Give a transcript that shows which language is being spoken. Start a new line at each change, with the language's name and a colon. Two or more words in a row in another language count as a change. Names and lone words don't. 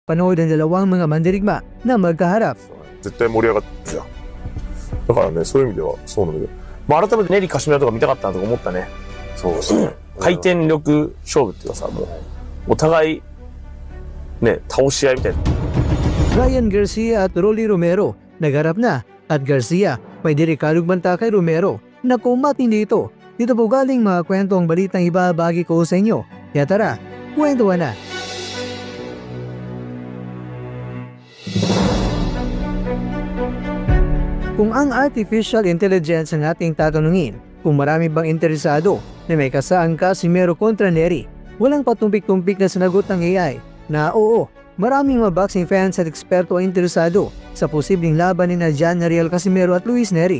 Filipino: panood ang dalawang mga mandirigma na magkaharap.
Japanese: 絶対盛り上がってるじゃん。だからね、そういう意味ではそうなんだけど。まあ改めてネリカシメラとか見たかったなとか思ったね。そうそう。回転力勝負っていうかさ、もう、お互い、ね、倒し合いみたいな。
Filipino: Ryan Garcia at Rolly Romero nagharap na at Garcia may delikadong banta kay Romero na kumating dito. Dito po galing mga kwentong balitang ibabagi ko sa inyo. Kaya tara, kwentuhan na. Kung ang
English: artificial intelligence
Filipino: ang ating tatanungin, kung marami bang interesado na may kasaan Casimero kontra Nery, walang patumpik-tumpik na sinagot ng AI na oo, maraming mga
English: boxing fans
Filipino: at eksperto ang interesado sa posibleng laban ni Jan Nariel Casimero at Luis Nery.